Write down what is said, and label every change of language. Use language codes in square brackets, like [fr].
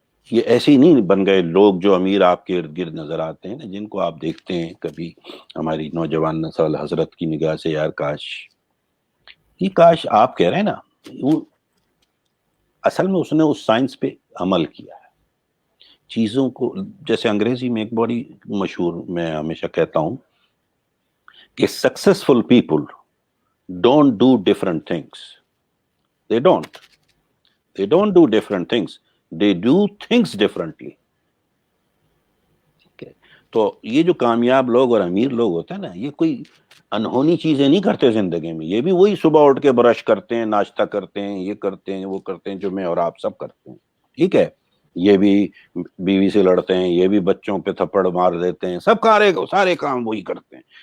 [ur] یہ ایسے ہی نہیں بن گئے لوگ جو امیر آپ کے ارد گرد نظر آتے ہیں نا، جن کو آپ دیکھتے ہیں کبھی ہماری نوجوان نسل حضرت کی نگاہ سے، یار کاش آپ کہہ رہے ہیں نا، وہ اصل میں اس نے اس سائنس پہ عمل کیا ہے. چیزوں کو، جیسے انگریزی میں ایک بڑی مشہور، میں ہمیشہ کہتا ہوں کہ [en] Successful people don't do different things. They don't do different things. They do things differently. [ur] تو یہ جو کامیاب لوگ اور امیر لوگ ہوتے ہیں نا، یہ کوئی انہونی چیزیں نہیں کرتے زندگی میں. یہ بھی وہی صبح اٹھ کے برش کرتے ہیں، ناشتہ کرتے ہیں، یہ کرتے ہیں، وہ کرتے ہیں جو میں اور آپ سب کرتے ہیں. ٹھیک ہے، یہ بھی بیوی سے لڑتے ہیں، یہ بھی بچوں پہ تھپڑ مار دیتے ہیں، سب سارے کام وہی کرتے ہیں.